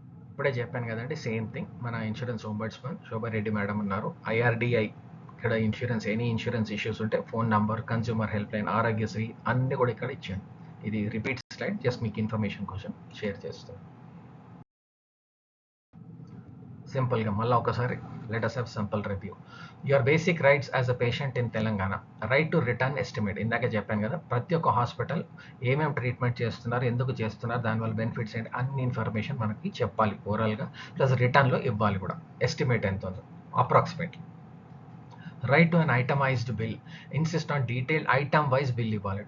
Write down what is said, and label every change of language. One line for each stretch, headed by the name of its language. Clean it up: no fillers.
Telugu: ఇప్పుడే చెప్పాను కదండి, సేమ్ థింగ్. మన ఇన్సూరెన్స్ ఓంబడ్స్మన్ శోభారెడ్డి మేడం ఉన్నారు. ఐఆర్డిఐ ఇక్కడ ఇన్సూరెన్స్, ఎనీ ఇన్సూరెన్స్ ఇష్యూస్ ఉంటే phone number, consumer help line, Aarogyasri అన్నీ కూడా ఇక్కడ ఇచ్చాను. ఇది రిపీట్ స్లైడ్, జస్ట్ మీకు ఇన్ఫర్మేషన్ కోసం షేర్ చేస్తాను. సింపుల్గా మళ్ళీ ఒకసారి
English: let us have simple review. Your basic rights as a patient in Telangana. Right to return estimate.
Telugu: ఇందాక చెప్పాను కదా, ప్రతి ఒక్క హాస్పిటల్ ఏమేమి ట్రీట్మెంట్ చేస్తున్నారు, ఎందుకు చేస్తున్నారు, దానివల్ల బెనిఫిట్స్ ఏంటి, అన్ని ఇన్ఫర్మేషన్ మనకి చెప్పాలి ఓవరాల్గా. ప్లస్ రిటర్న్లో ఇవ్వాలి కూడా, ఎస్టిమేట్ ఎంత ఉందో approximately.
English: Right to an itemised bill. Insist on detail item wise bill
Telugu: ఇవ్వాలి.